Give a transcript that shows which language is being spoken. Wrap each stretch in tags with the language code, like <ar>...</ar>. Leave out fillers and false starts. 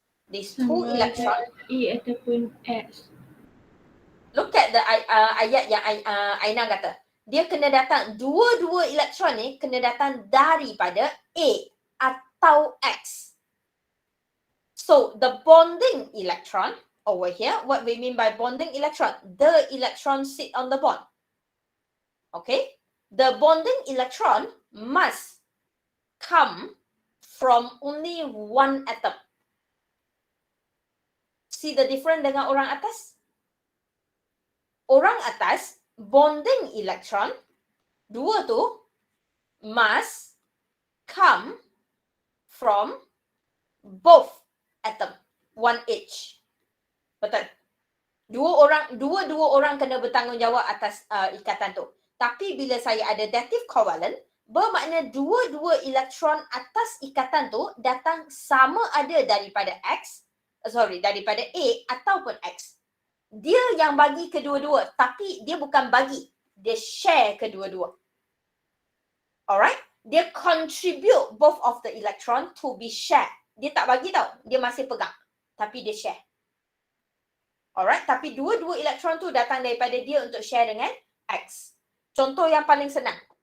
<en>These 2 electron.</en> <ms>E ataupun X.</ms> <en>Look at the</en> <ms>ayat yang Aina kata. Dia kena datang, dua-dua elektron ni kena datang daripada A atau X.</ms> <en>So, the bonding electron over here, what we mean by bonding electron? The electron sit on the bond. Okay? The bonding electron must come from only one atom. See the difference</en> <ms>dengan orang atas? Orang atas,</ms> <en>bonding electron, dua tu, must come from both atom, one each. Betul?</en> <ms>Dua orang kena bertanggungjawab atas ikatan tu. Tapi bila saya ada dative covalent, bermakna dua elektron atas ikatan tu datang sama ada daripada daripada A ataupun X. Dia yang bagi kedua-dua, tapi dia bukan bagi, dia share kedua-dua. Alright?</ms> <en>Dia contribute both of the electron to be shared.</en> <ms>Dia tak bagi tau, dia masih pegang, tapi dia share. Alright? Tapi dua-dua elektron tu datang daripada dia untuk share dengan X. Contoh yang paling senang.</ms>